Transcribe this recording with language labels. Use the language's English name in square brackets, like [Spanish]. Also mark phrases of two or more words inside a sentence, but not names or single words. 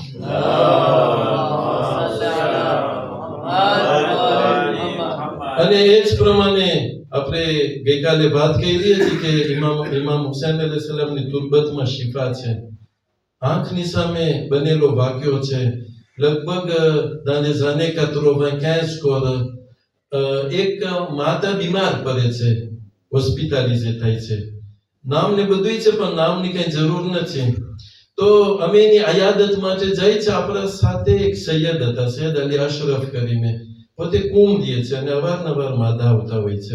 [Gujarati] અને એ જ પ્રમાણે આપણે ગઈકાલે વાત કરી હતી કે ઇમામ હુસૈન અલૈહિસ્સલામની તુર્બતમાં શિફા છે. આંખની સામે બનેલો વાક્યો છે. લગભગ [French] dans les années 95 [Gujarati] કોર એક માતા બીમાર પડે છે, હોસ્પિટલાઇઝ થાય છે. નામને બધું છે પણ નામની કઈ જરૂર નથી. તો અમે એની આયાદત માટે જાય છે. આપણા સાથે એક સૈયદ હતા, સૈયદ અલી અશરફ કરીને, પોતે કુમ દે છે અને અવારનવાર માદા આવતા હોય છે.